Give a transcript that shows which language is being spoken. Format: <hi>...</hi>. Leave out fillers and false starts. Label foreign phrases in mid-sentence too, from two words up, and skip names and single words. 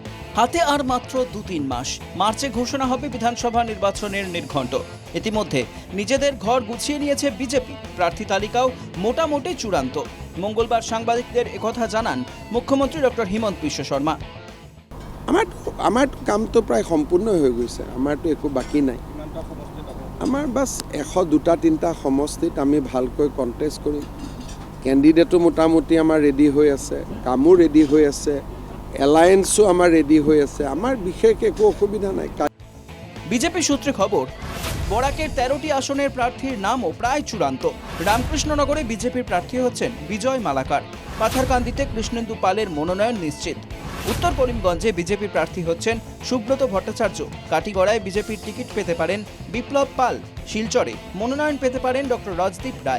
<bn>হাতে আর মাত্র 2-3 মাস, মার্চে ঘোষণা হবে বিধানসভা নির্বাচনের নির্ঘণ্ট। ইতিমধ্যে নিজেদের ঘর গুছিয়ে নিয়েছে বিজেপি, প্রার্থী তালিকাও মোটামুটি চূড়ান্ত। মঙ্গলবার সাংবাদিকদের একথা জানান মুখ্যমন্ত্রী ডক্টর হিমন্ত বিশ্ব শর্মা।</bn> <as>আমাৰ কামটো প্ৰায় সম্পূৰ্ণ হৈ গৈছে, আমাৰতো একো বাকী নাই। আমাৰ বাছ 100-2-3টা সমষ্টিত আমি ভালকৈ কণ্টেষ্ট কৰিম। কেণ্ডিডেটো মোটামুটি আমাৰ ৰেডি হৈ আছে, কামো ৰেডি হৈ আছে, এলায়েন্সও আমাৰ রেডি হয়ে আছে, আমার বিশেষ একো অসুবিধা নাই।</as> <bn>বিজেপি সূত্রে খবর, বরাকের 13টি আসনের প্রার্থীর নামও প্রায় চূড়ান্ত। রামকৃষ্ণনগরে বিজেপির প্রার্থী হচ্ছেন বিজয় মালাকার, পাথারকান্দিতে কৃষ্ণেন্দু পালের মনোনয়ন নিশ্চিত। উত্তর করিমগঞ্জে বিজেপির প্রার্থী হচ্ছেন সুব্রত ভট্টাচার্য, কাটিগড়ায় বিজেপির টিকিট পেতে পারেন বিপ্লব পাল, শিলচরে মনোনয়ন পেতে পারেন ডক্টর রাজদীপ রায়।</bn>